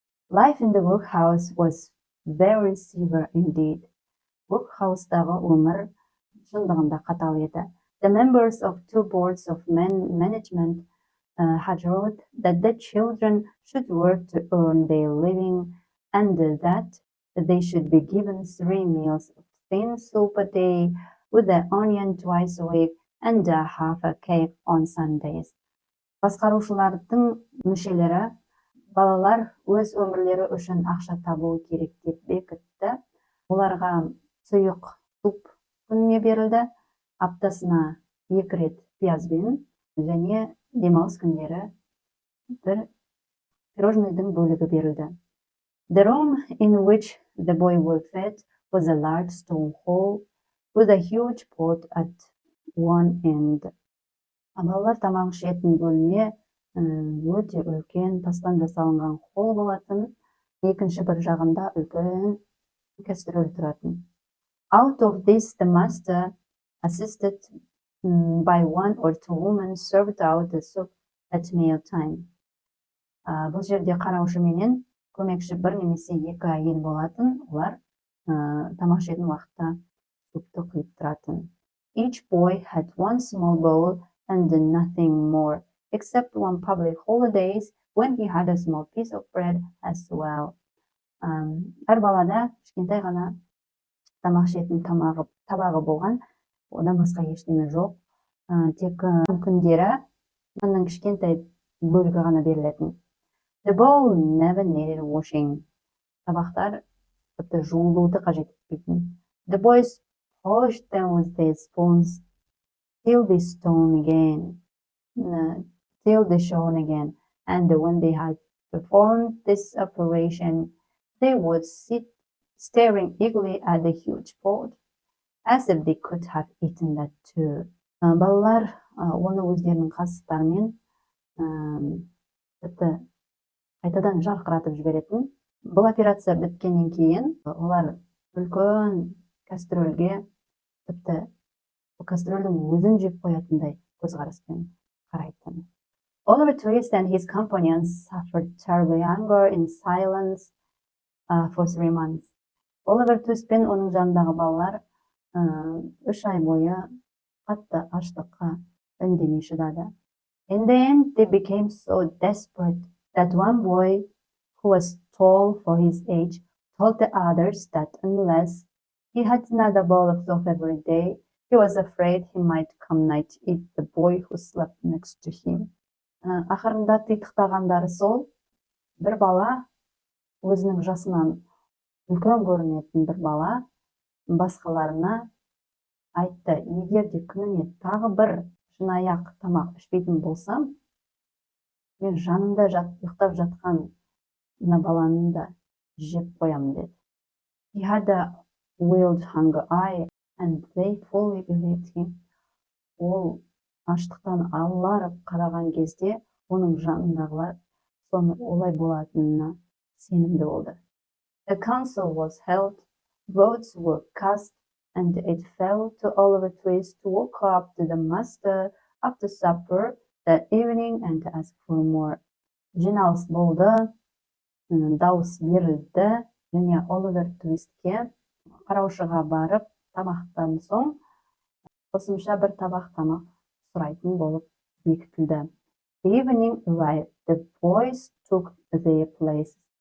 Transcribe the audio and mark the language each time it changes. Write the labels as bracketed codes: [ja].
[en] Life in the workhouse was very severe indeed. [kk] Workhouse-дағы өмір шындығында қатал еді. [en] The members of two boards of management had wrote that the children should work to earn their living and that they should be given 3 meals of thin soup a day with an onion twice a week and half a cake on Sundays. [kk] Басқарушылардың мүшелері балалар өз өмірлері үшін ақша табуы керек деп бекітті. Оларға сұйық суп күніне берілді, аптасына 2 рет пиязбен және демалыс күндері бір пирожныйдың бөлігі берілді. [en] The room in which the boy was fed was a large stone hall with a huge pot at one end. [kk] Балалар тамақ ішетін бөлме өте үлкен тастан жасалынған холл болатын, екінші бір жағында үлкен кастрюль тұратын. [en] Out of this, the master, assisted by 1 or 2 women, served out the soup at meal time. [kk] Бұл жерде қараушы менен көмекші бір немесе 2 әйел болатын, олар тамақ ішетін уақытта супты құйып тұратын. [en] Each boy had 1 small bowl and nothing more, except one public holidays when he had a small piece of bread as well. [kk] Әр балада кішкентай ғана тамақ ішетін табағы болған, одан басқа ештеңе жоқ. Тек күндері нанның кішкентай бөлігі ғана берілетін. [en] The bowl never needed washing. [kk] Табақтар жуылуды қажет етпейтін. [en] The boys polished them with their spoons till the stone again, till the shown again. And when they had performed this operation, they would sit staring eagerly at the huge pot, as if they could have eaten that too. [kk] Балалар оны өздерінің қасықтарымен тіпті қайтадан жарқыратып жіберетін. Бұл операция біткеннен кейін олар үлкен кастрөлге тіпті кастрөлдің өзін жеп қоятындай көзқараспен қарайтын. [en] Oliver Twist and his companions suffered terrible hunger in silence for 3 months. [kk] Оливер Твист пен оның жанындағы балалар 3 ай бойы қатты аштыққа үндемей шыдады. [en] In the end, they became so desperate that one boy, who was tall for his age, told the others that unless he had another bowl of soup every day, he was afraid he might come night eat the boy who slept next to him. [kk] Ақырында титықтағандары сол, бір бала, өзінің жасынан үлкен көрінетін бір бала, басқаларына айтты, егер де күніне тағы бір шынаяқ тамақ ішпейтін болсам, мен жанымда ұйықтап жатқан мына баланы да жеп қоямын деді. [en] He had a wild hunger eye, and they fully believed him. [kk] Ол аштықтан аларып қараған кезде, оның жанындағылар соны олай болатынына сенімді болды. [en] The council was held, votes were cast, and it fell to Oliver Twist to walk up to the master after supper that evening and ask for more. [kk] Жиналыс болды, дауыс берілді, және Оливер Твистке қараушыға барып, тамақтан соң қосымша бір табақ тамақ сұрайтын болып бекітілді. [en] The evening arrived, the boys took their places.